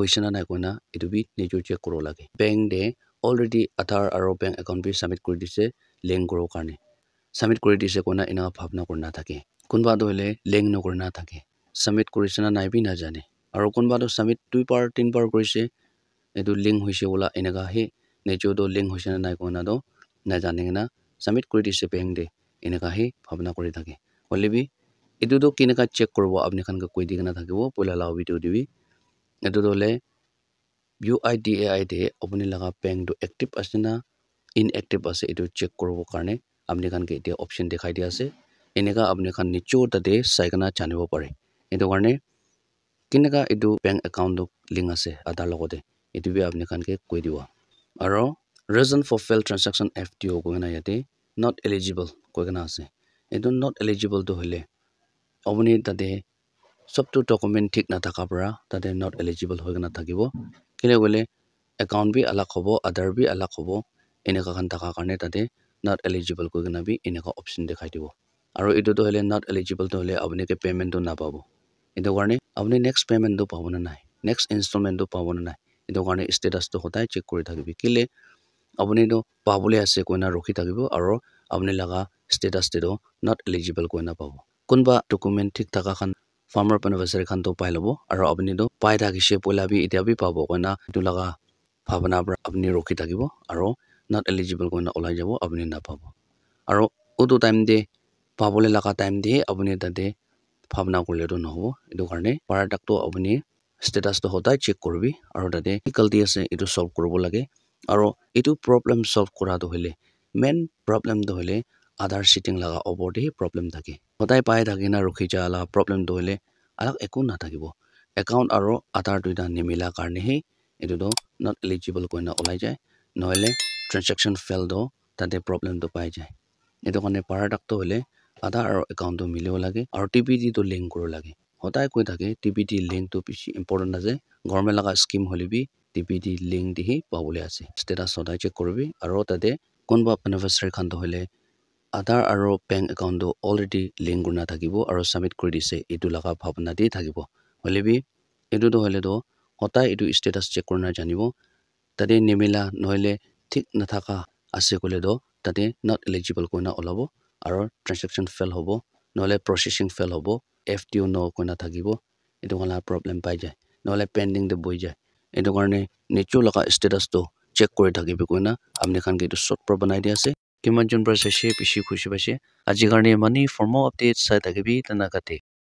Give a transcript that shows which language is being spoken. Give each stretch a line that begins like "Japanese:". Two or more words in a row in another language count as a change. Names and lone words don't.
Naga Pidgin: hoise na nai koina etu bi nejo check koro lage bank de already Aadhaar aro
English: bank account
Naga Pidgin: bi submit kori dise link koro karne submit kori dise koina ina bhabna korna thake kunba to hole link no korna thake submit korise na nai bi na jane aro kunba to submit 2 par 3 par korise etu link hoise bola eneka he nejo do link hoise na nai koina do na jane na submit kori dise bank de eneka he bhabna kori thake hole bi etu to kineka check korobo apni khan ka koi digna thakibo poila la video dibi etu to hole UIDAI de apni laga bank do active ase na inactive ase etu check korobo karne apni khan ke etia option dekhai dia ase eneka apni khan nicho tate sai kana janibo pare etu karne kineka etu
English: bank account
Naga Pidgin: do link ase Aadhaar logode etu bi apni khan ke koi diwa aro
English: reason for failed transaction FTO
Naga Pidgin: koina yate
English: not eligible
Naga Pidgin: koina ase etu
English: not eligible
Naga Pidgin: to hole apni tate sob to document thik na thaka para tate
English: not eligible
Naga Pidgin: hoigena thakibo kile gole account bi alag hobo Aadhaar bi alag hobo eneka khan thaka karne tate
English: not eligible
Naga Pidgin: koina bi eneka option dekhai dibo aro etu to hole
English: not eligible
Naga Pidgin: to hole apni ke payment to na pabo etu karne apni
English: next payment
Naga Pidgin: to pabo na nai
English: next installment
Naga Pidgin: to pabo na nai etu karne status to hotai check kori thakibi kile apni to pabole ase koina rokhi thakibo aro apni laga status te do
English: not eligible
Naga Pidgin: koina pabo kunba document thik thaka khan
English: farmer beneficiary
Naga Pidgin: khan to pai lobo aro apni do pai thakise poila bi etia bi pabo koina etu laga bhabna pra apni rokhi thakibo aro
English: not eligible
Naga Pidgin: koina olai jabo apuni na pabo aro utu time de pabole laga time de apuni tate bhavna korle to nohobo etu karne paradak to apuni status to hodai check korbi aro tate difficulty ase etu solve koribo lage aro etu problem solve kora to hole
English: main problem
Naga Pidgin: to hole Aadhaar sitting laga opor de problem thake hodai pai thakina rukhi jala problem to hole alag ekun na thakibo account aro Aadhaar duita nimila karne he etu to
English: not eligible
Naga Pidgin: koina olai jai nohole
English: transaction fail
Naga Pidgin: do tate problem to pai jai etu karne paradak to hole Aadhaar aro account to milibo lage aro TPD to link koro lage hodai koi thake TPD link to bishi important ase government laga scheme hole bi TPD link di hi pabole ase status hodai check korbi aro tate konba beneficiary khan to hole Aadhaar aro
English: bank account
Naga Pidgin: to already link kurna thakibo aro submit kori dise etu laga bhavna de thakibo hole bi etu to hole to hodai etu
English: status check
Naga Pidgin: korna janibo tate nimila nohole thik nathaka ase kole do tate
English: not eligible
Naga Pidgin: koina olabo aro
English: transaction fail
Naga Pidgin: hobo nohole
English: processing fail
Naga Pidgin: hobo FTO no koina thakibo etu kala problem pai jai nohole pending de boi jai etu karne nichu laga status to check kori thakibo koina amne khan ke etu short pro banai dia ase kiman jon pra seshe bishi khushi paise aji karne mani
English: for more updates
Naga Pidgin: sai thakibi tana kate